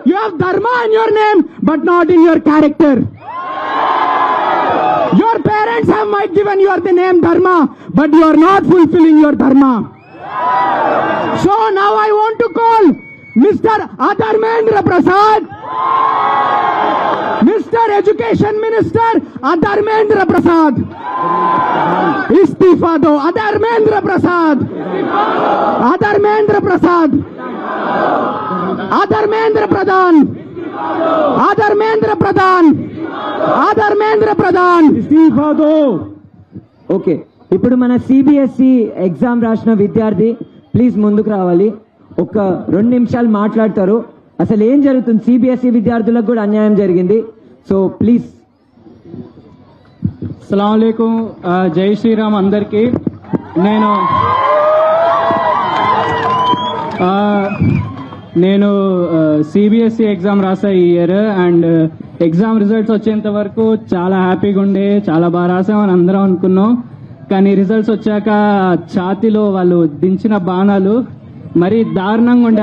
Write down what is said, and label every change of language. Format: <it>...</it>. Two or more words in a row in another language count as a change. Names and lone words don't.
<en>You have dharma in your name, but not in your character. Your parents have might given you the name dharma, but you are not fulfilling your dharma. So now I want to call Mr. Dharmendra Prasad, Mr. Education Minister Dharmendra Prasad.</en> <hi>इस्तीफा दो धर्मेंद्र प्रसाद, धर्मेंद्र प्रसाद, धर्मेंद्र प्रधान, धर्मेंद्र प्रधान, धर्मेंद्र प्रधान, इस्तीफा दो.</hi> <te>ఓకే, ఇప్పుడు మన</te> <en>CBSE exam</en> <te>రాసిన విద్యార్థి ప్లీజ్ ముందుకు రావాలి. ఒక 2 నిమిషాలు మాట్లాడతారు. అసలు ఏం జరుగుతుంది, సిబిఎస్ఈ విద్యార్థులకు కూడా అన్యాయం జరిగింది.</te> <en>So please.</en> <ar>السلام عليكم,</ar> <hi>जय श्री राम अंदरिकी.</hi> <te>నేను</te> <en>CBSE exam</en> <te>రాసా ఈ ఇయర్.</te> <en>and exam results</en> <te>వచ్చేంత వరకు చాలా హ్యాపీగా ఉండే, చాలా బాగా రాసామని అందరం అనుకున్నాం. కానీ రిజల్ట్స్ వచ్చాక ఛాతీలో వాళ్ళు దించిన బాణాలు మరీ దారుణంగా ఉండే.</te>